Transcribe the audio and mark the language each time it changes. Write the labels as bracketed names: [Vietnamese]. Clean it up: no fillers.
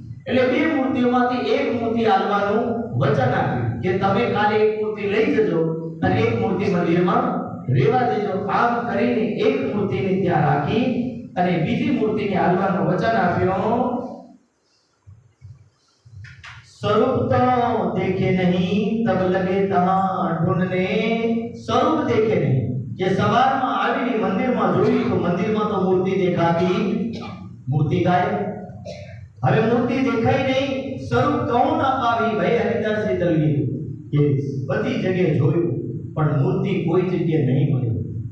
[Gujarati] એટલે 2 મૂર્તિઓમાંથી એક મૂર્તિ આલવાનું વચન આપ્યું કે તમે કાલે એક મૂર્તિ લઈ જજો અને એક મૂર્તિ મંદિરમાં રહેવા દેજો. આમ કરીને એક મૂર્તિને ત્યાં રાખી અને બીજી મૂર્તિને આલવાનું વચન આપ્યું. [Hindi] स्वरूप तो देखे नहीं तब लगे तहां ढूंढने. स्वरूप देखे नहीं [Gujarati] કે સવારમાં આવીને મંદિરમાં જોઈ તો મંદિરમાં તો મૂર્તિ દેખાતી, મૂર્તિ ગાયબ. હવે મૂર્તિ દેખાઈ નહીં, સ્વરૂપ કહું ના પાવી. ભાઈ હરિદાસજી દલવી કે બધી જગ્યાએ જોયું પણ મૂર્તિ કોઈ જગ્યાએ નહીં મળી.